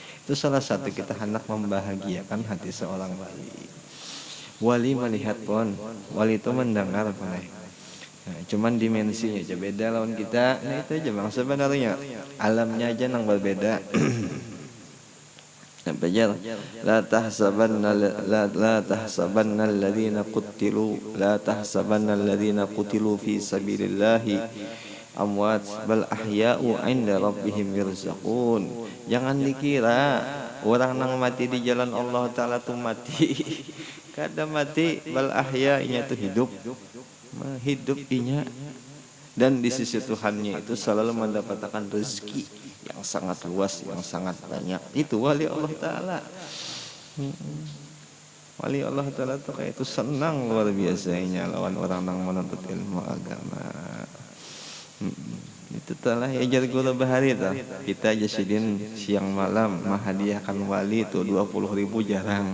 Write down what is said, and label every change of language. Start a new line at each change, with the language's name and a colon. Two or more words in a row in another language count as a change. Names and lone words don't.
Indonesian: Itu salah satu kita hendak membahagiakan hati seorang wali. Wali melihat pun, wali itu mendengar pun.
Banjar: Nah, cuman dimensinya aja beda lawan kita. Nah itu aja bang sebenarnya alamnya aja nang berbeda.
Arabic: Belajar لا تحسبن الذين قتلوا في سبيل الله أمواتا بل أحياء عند ربهم يرزقون.
Banjar: Jangan dikira orang nang mati di jalan Allah Ta'ala tuh mati. Kada mati bal ahya'nya itu hidup inya dan di sisi Tuhannya itu selalu mendapatkan rezeki yang sangat luas, yang sangat banyak.
Indonesian: Itu wali Allah Ta'ala.
Banjar: Wali Allah Ta'ala tuh kayak itu senang luar biasanya lawan orang yang menuntut ilmu agama. Itu telah ajar guru bahari tuh. Kita jasidin siang malam menghadiahkan wali itu 20.000 jarang.